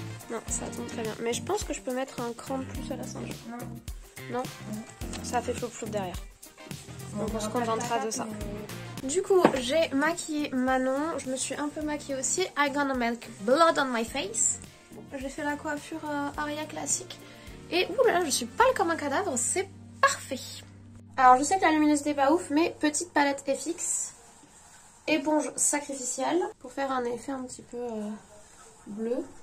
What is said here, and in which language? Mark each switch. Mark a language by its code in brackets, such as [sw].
[fr] Non, ça tombe très bien. Mais je pense que je peux mettre un cran de plus à la ceinture. Non. Ça fait flop-flop derrière. Donc on se contentera de ça. Du coup, j'ai maquillé Manon. Je me suis un peu maquillée aussi. [en] I gonna make blood on my face. [fr] J'ai fait la coiffure Arya classique. Et oulala, je suis pâle comme un cadavre, c'est parfait. Alors je sais que la luminosité est pas ouf, mais petite palette FX, éponge sacrificielle, pour faire un effet un petit peu bleu.